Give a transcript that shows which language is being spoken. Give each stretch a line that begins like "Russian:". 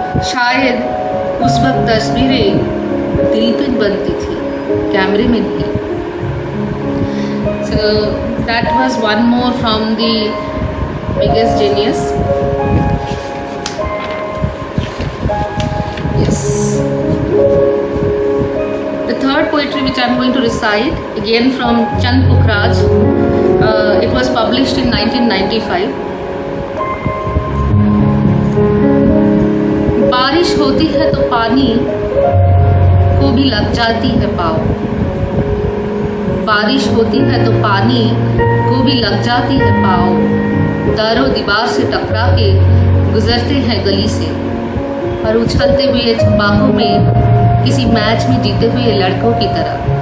Hindi: शायद उस वक्त तस्वीरें दिल पे बनती थी, कैमरे में नहीं।
English: So that was one more from the biggest genius. Yes. The third poetry which I am going to recite, again from Chand Pukhraj, it was published in 1995.
Hindi: बारिश होती है तो पानी को भी लग जाती है पाँव। बारिश होती है तो पानी को भी लग जाती है पाँव। दरो दीवार से टकरा के गुजरते हैं गली से और उछलते हुए छपाकों में किसी मैच में जीते हुए लड़कों की तरह।